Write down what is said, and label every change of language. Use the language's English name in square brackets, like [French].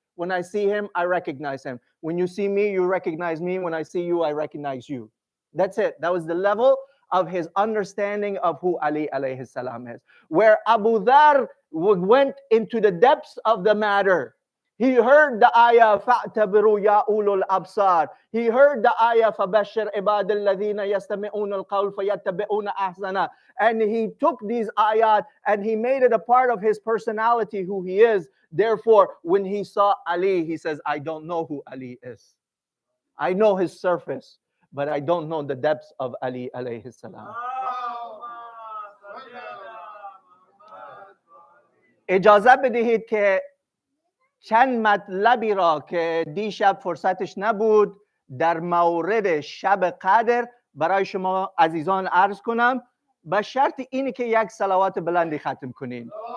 [English] When I see him, I recognize him. When you see me, you recognize me. When I see you, I recognize you. That's it. That was the level of his understanding of who Ali alayhi salam is. Where Abu Dhar went into the depths of the matter. He heard the ayah, [Arabic] فَاعْتَبِرُوا يَا أُولُو الْأَبْصَارِ. [English] He heard the ayah, [Arabic] فَبَشِّرْ عِبَادَ الَّذِينَ يَسْتَمِعُونَ الْقَوْلَ فَيَتَّبِعُونَ أَحْسَنَهُ. [English] And he took these ayat and he made it a part of his personality, who he is. Therefore, when he saw Ali, he says, I don't know who Ali is. I know his surface, but I don't know the depths of Ali alayhi salam. [Persian] اجازه بدهید که چند مطلبی را که دیشب فرصتش نبود در مورد شب قدر برای شما عزیزان عرض کنم، به شرط اینی که یک صلوات بلندی ختم کنین.